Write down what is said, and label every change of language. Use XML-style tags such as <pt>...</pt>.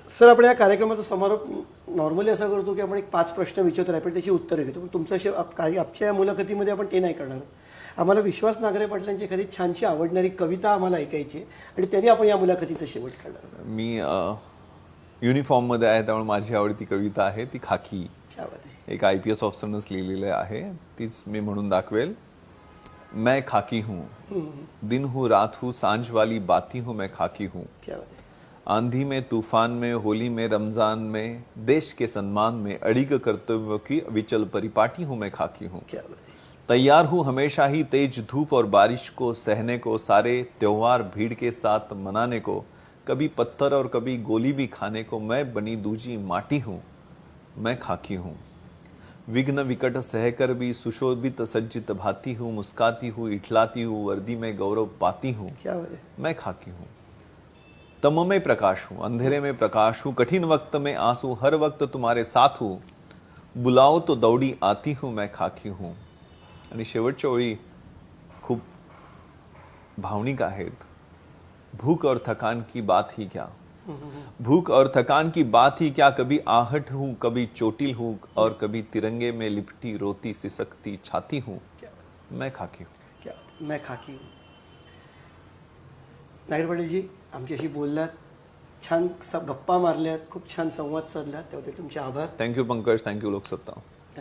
<mr>Sir, आपण या कार्यक्रमाचा समारोप नॉर्मली असा करतो की आपण एक 5 प्रश्न विचारतो, आपण त्याची उत्तरं घेतो. पण तुमच्या आजच्या या मुलाखतीमध्ये आपण ते नाही करणार. आम्हाला विश्वास नागरे पाटलांची एखादी छानशी आवडणारी कविता आम्हाला ऐकायची आणि त्यांनी आपण या मुलाखतीचा शेवट करणार. मी युनिफॉर्ममध्ये आहे, त्यामुळे माझी आवडती कविता आहे ती खाकी.</mr> <hi>क्या बात आहे.</hi> <mr>एक IPS ऑफिसरनंच लिहिलेलं आहे, तीच मी म्हणून दाखवेल.</mr> <hi>मैं खाकी हूँ, दिन हूँ रात हूँ, सांझ वाली बाती हूँ, मैं खाकी हूँ. क्या बात है. आंधी में, तूफान में, होली में, रमजान में, देश के सम्मान में अड़िग कर्तव्य की विचल परिपाटी हूँ, मैं खाकी हूँ. क्या बात है. तैयार हूँ हमेशा ही तेज धूप और बारिश को सहने को, सारे त्योहार भीड़ के साथ मनाने को, कभी पत्थर और कभी गोली भी खाने को, मैं बनी दूजी माटी हूँ, मैं खाकी हूँ. विघ्न विकट सहकर भी सुशोभित सज्जित भाती हूँ, मुस्काती हूँ, इठलाती हूँ, वर्दी में गौरव पाती हूँ, क्या बात है. मैं खाकी हूँ. तम में प्रकाश हूँ, अंधेरे में प्रकाश हूँ, कठिन वक्त में आंसू, हर वक्त तुम्हारे साथ हूँ, बुलाओ तो दौड़ी आती हूँ, मैं खाकी हूँ.</hi> <mr>आणि शेवटच्या ओळी खूप भावनिक आहेत.</mr> <hi>भूख और थकान की बात ही क्या, भूख और थकान की बात ही क्या, कभी आहट हूँ, कभी चोटिल हूँ, और कभी तिरंगे में लिपटी रोती सिसकती छाती हूँ, मैं खाकी हूँ. क्या बात है. मैं खाकी हूँ.</hi> <mr>नागरे पाटीलजी, आमच्याशी बोललात, छान गप्पा मारल्यात, खूप छान संवाद साधलात, त्याबद्दल तुमचे आभार. Thank you Pankaj, thank you Loksatta.</mr>